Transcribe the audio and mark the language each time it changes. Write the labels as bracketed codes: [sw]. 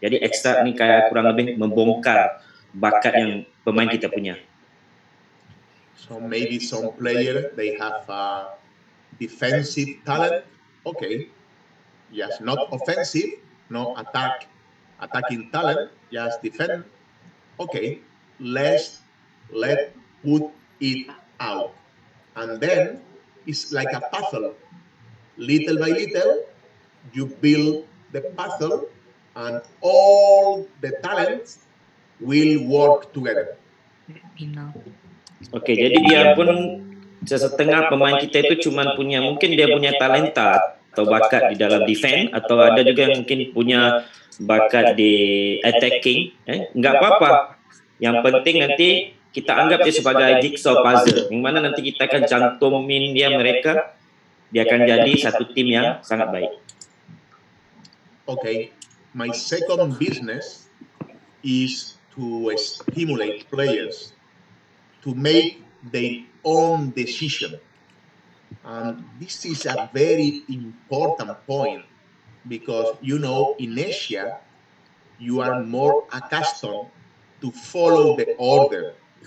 [id] Jadi ekstrak ni kayak kurang lebih membongkar bakat yang pemain kita punya. [en] So maybe some player they have a defensive talent. Okay, yes, not offensive, no attacking talent, just defend. Okay, let put it out, and then it's like a puzzle. Little by little, you build the puzzle, and all the talents will work together. [id] Okey, jadi dia pun setengah pemain kita itu cuma punya mungkin dia punya talenta atau bakat di dalam defend atau ada juga yang mungkin punya bakat di attacking, enggak apa-apa. Yang penting nanti kita anggap dia sebagai jigsaw puzzle, yang mana nanti kita akan cantumin dia akan jadi satu tim yang sangat baik. [en] Okay, my second business is to stimulate players to make their own decision. And this is a very important point because, you know, in Asia, you are more accustomed to follow the order.